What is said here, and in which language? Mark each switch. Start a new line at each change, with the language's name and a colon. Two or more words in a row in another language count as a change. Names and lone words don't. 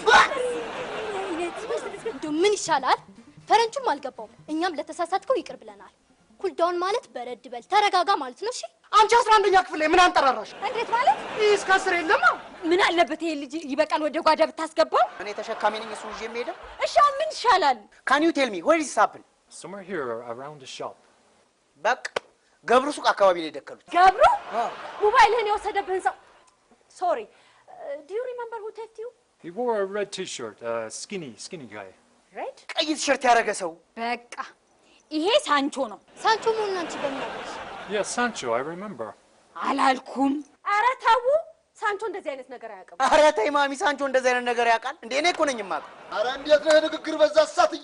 Amharic: እንደው ምን ይሻላል? ፈረንጁም አልገባውም። እኛም ለተሳሳትከው ይቅር ብለናል። ኩልዳውን ማለት በረድ በል ተረጋጋ ማለት ነው። እሺ አንቺ 11ኛ ክፍል ላይ ምን አንጠራራሽ? እንዴት ማለት? እስከ 10 የለም። ምን አለበት ይሄ ልጅ ይበቃል ወደ ጓዳ ብታስገባው? እኔ ተሸካሚ ነኝ፣ እሱ ይዤ የምሄደው። እሺ ምን ይሻላል?
English: Can you tell me where is happen? Somewhere here around the shop.
Amharic: በቃ ገብሩ ሱቅ አካባቢ ላይ ደከሉት። ገብሩ ሞባይልህን የወሰደብህን ሰው ሶሪ
English: do you remember who theft you? He wore a red T-shirt, skinny guy.
Amharic: ሬድ ቀይ ቲሸርት ያደረገ ሰው። በቃ ይሄ ሳንቾ ነው። ሳንቾ መሆኑን አንቺ በምን አወቅሽ?
English: Yes, Sancho, I remember.
Amharic: አላልኩም? ኧረ ተው፣ ሳንቾ እንደዚህ አይነት ነገር አያውቅም። ኧረ ተይ ማሚ፣ ሳንቾ እንደዚህ አይነት ነገር ያውቃል እንዴ? እኔ እኮ ነኝ የማውቀው። ኧረ እንዴት ነው ንግግር በዛ ሳትዬ?